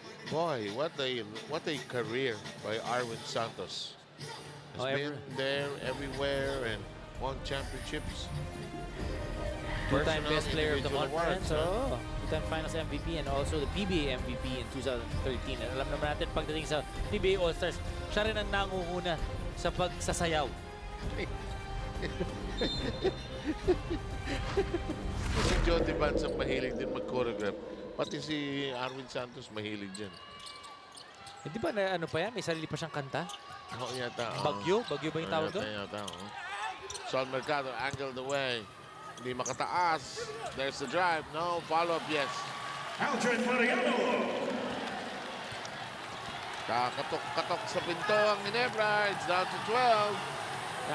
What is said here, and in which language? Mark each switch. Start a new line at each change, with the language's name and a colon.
English: Boy, what a career by Arwin Santos. Has been there everywhere and won championships. Two-time best player of the Awards, conference. Two-time finals MVP and also the PBA MVP in 2013.
Filipino: And alam naman natin pagdating sa PBA All-Stars, siya rin ang nangunguna sa pagsasayaw. Si Joe Devans ang mahilig din mag-choreograph. Pati si Arwin Santos mahilig dyan. Di ba na ano pa yan? May sarili pa siyang kanta? Oo, yata. Bagyo? Bagyo ba yung tawag doon? Yata.
English: Sol Mercado angled away.
Filipino: Hindi makataas.
English: There's the drive. No follow-up, yes. Aldrin Mariano.
Filipino: Kakatok-katok sa pinto ang Ginebra.
English: It's down to 12.